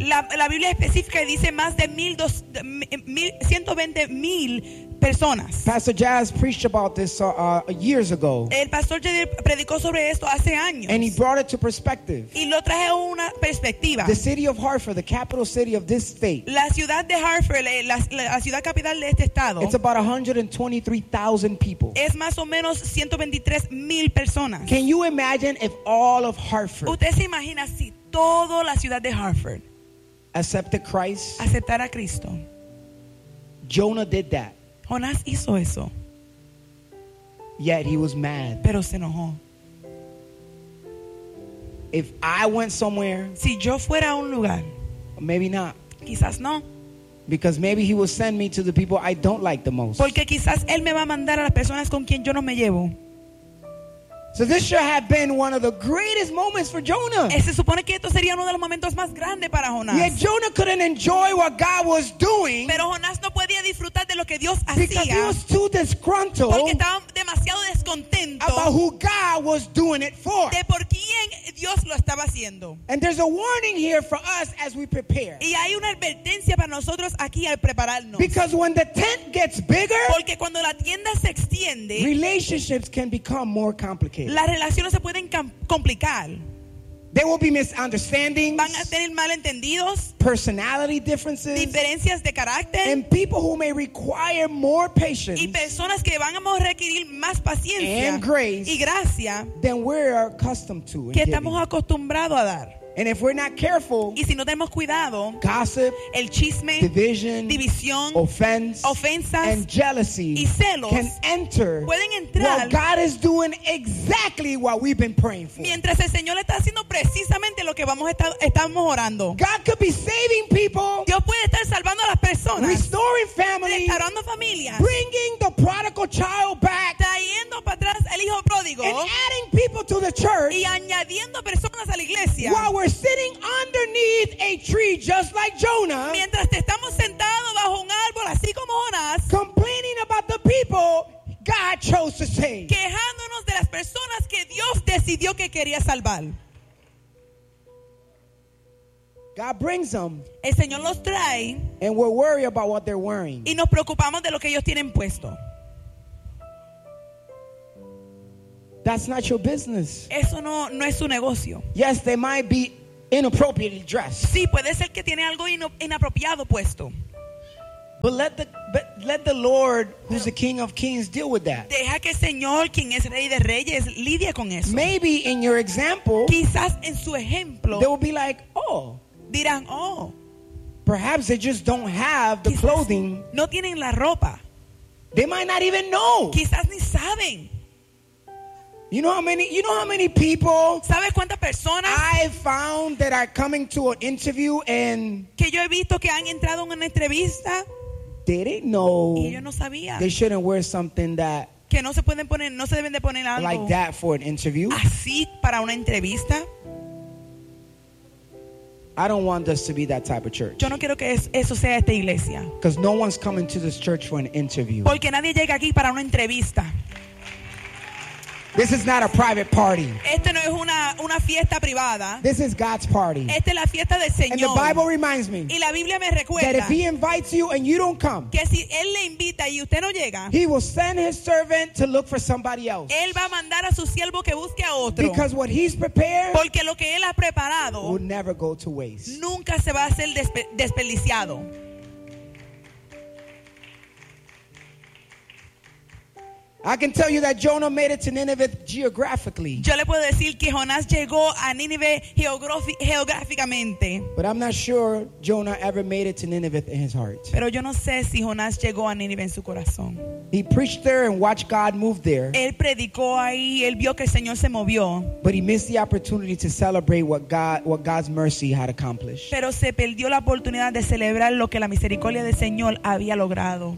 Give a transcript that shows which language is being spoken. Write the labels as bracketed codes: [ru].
[es] La Biblia específica dice más de 120,000 personas. [en] Pastor Jazz preached about this years ago. [es] El pastor predicó sobre esto hace años. [en] And he brought it to perspective. [es] Y lo traje a una perspectiva. [en] The city of Hartford, the capital city of this state. [es] La ciudad de Hartford, la ciudad capital de este estado. [en] It's about 123,000 people. [es] Es más o menos 123,000 personas. [en] Can you imagine if all of Hartford? [es] ¿Usted se imagina si toda la ciudad de Hartford [en] accepted Christ? [es] Aceptar a Cristo. [en] Jonah did that. [es] Jonás hizo eso. [en] Yet he was mad. [es] Pero se enojó. [en] If I went somewhere, [es] si yo fuera a un lugar, [en] maybe not. [es] Quizás no. [en] Because maybe he will send me to the people I don't like the most. [es] Porque quizás él me va a mandar a las personas con quien yo no me llevo. [en] So this should have been one of the greatest moments for Jonah. [es] Se supone que esto sería uno de los momentos más grandes para Jonás. [en] Yet Jonah couldn't enjoy what God was doing. [es] Pero Jonás no podía disfrutar de lo que Dios [en] hacía. Because he was too disgruntled. [es] Porque estaba demasiado descontento. [en] About who God was doing it for. [es] De por quién Dios lo estaba haciendo. [en] And there's a warning here for us as we prepare. [es] Y hay una advertencia para nosotros aquí al prepararnos. [en] Because when the tent gets bigger, [es] porque cuando la tienda se extiende, [en] relationships can become more complicated. [es] Las relaciones se pueden complicar. [en] There will be misunderstandings. [es] Van a tener malentendidos. [en] Personality differences. [es] Diferencias de carácter. [en] And people who may require more patience. [es] Y personas que van a requerir más paciencia. [en] And grace. [es] Y gracia. [en] Than we are accustomed to. [es] Que estamos acostumbrados a dar. [en] And if we're not careful, [es] y si no tenemos cuidado, [en] gossip, [es] el chisme, [en] division, [es] división, [en] offense, [es] ofensas, [en] and jealousy, [es] y celos, [en] can enter. [es] Pueden entrar. [en] While God is doing exactly what we've been praying for. [es] Mientras el Señor está haciendo precisamente lo que estamos orando. [en] God could be saving people. [es] Dios puede estar salvando a las personas. [en] Restoring families. [es] Restaurando familias. [en] Bringing the prodigal child back. [es] Trayendo para atrás el hijo pródigo. [en] And adding people to the church. [es] Y añadiendo personas a la iglesia. [en] We're sitting underneath a tree just like Jonah. [es] Mientras te estamos sentado bajo un árbol así como Jonás. [en] Complaining about the people God chose to save. [es] Quejándonos de las personas que Dios decidió que quería salvar. [en] God brings them. [es] El Señor los trae. [en] And we're worried about what they're wearing. [es] Y nos preocupamos de lo que ellos tienen puesto. [en] That's not your business. [es] Eso no es su negocio. [en] Yes, they might be inappropriately dressed. [es] Sí, puede ser que tiene algo inapropiado puesto. [en] But let the Lord, who's the King of Kings, deal with that. [es] Deja que el Señor, quien es Rey de Reyes, lidie con eso. [en] Maybe in your example, [es] quizás en su ejemplo, [en] they will be like, oh, [es] dirán, oh, [en] perhaps they just don't have the clothing. [es] No tienen la ropa. [en] They might not even know. [es] Quizás ni saben. [en] You know how many people, [es] ¿sabes cuántas personas? [en] I found that are coming to an interview and [es] que yo he visto que han entrado en una entrevista. [en] They didn't know. [es] Y ellos no sabían. [en] They shouldn't wear something that [es] que no se pueden poner, no se deben de poner algo [en] like that for an interview. [es] Así para una entrevista. [en] I don't want us to be that type of church. [es] Yo no quiero que eso sea esta iglesia. [en] Because no one's coming to this church for an interview. [es] Porque nadie llega aquí para una entrevista. [en] This is not a private party. [es] Este no es una fiesta privada. [en] This is God's party. [es] Esta es la fiesta del Señor. [en] And the Bible reminds me, [es] y la Biblia me recuerda, [en] that if he invites you and you don't come, [es] que si él le invita y usted no llega, [en] he will send his servant to look for somebody else. [es] Él va a mandar a su siervo que busque a otro. [en] Because what he's prepared, [es] porque lo que él ha preparado, [en] will never go to waste. [es] Nunca se va a ser desperdiciado. [en] I can tell you that Jonah made it to Nineveh geographically. [es] Yo le puedo decir que Jonás llegó a Nineveh geográficamente. [en] But I'm not sure Jonah ever made it to Nineveh in his heart. [es] Pero yo no sé si Jonás llegó a Nineveh en su corazón. [en] He preached there and watched God move there. [es] Él predicó ahí, él vio que el Señor se movió. [en] But he missed the opportunity to celebrate what God's mercy had accomplished. [es] Pero se perdió la oportunidad de celebrar lo que la misericordia del Señor había logrado.